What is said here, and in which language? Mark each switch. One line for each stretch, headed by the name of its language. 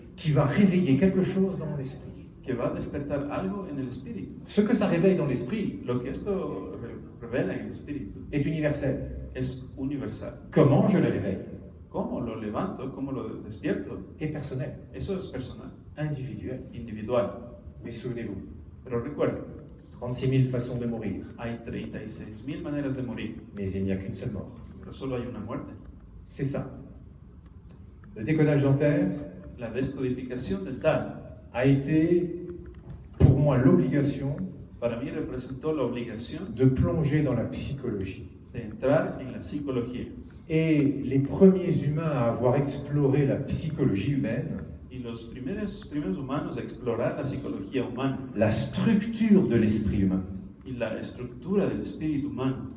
French: qui va réveiller quelque chose dans mon esprit.
Spanish: que va a despertar algo en el espíritu.
French: Ce que ça réveille dans l'esprit
Spanish: Lo que esto revela en el espíritu
French: est universel.
Spanish: es universal.
French: Comment je le réveille
Spanish: ¿Cómo lo levanto? ¿Cómo lo despierto?
French: est personnel,
Spanish: Eso es personal,
French: individuel.
Spanish: individual.
French: Mais souvenez-vous,
Spanish: Pero recuerden,
French: 36 000 façons de mourir,
Spanish: hay 36.000 maneras de morir,
French: mais il n'y a qu'une seule mort.
Spanish: pero solo hay una muerte.
French: C'est ça. Le décodage dentaire
Spanish: La descodificación dental
French: a été pour moi l'obligation
Spanish: para mí representó la obligación
French: de plonger dans la psychologie.
Spanish: de entrar en la psicología.
French: Et les premiers humains à avoir exploré la psychologie humaine,
Spanish: Y los primeros humanos a explorar la psicología humana
French: la structure de l'esprit humain,
Spanish: y la estructura del espíritu humano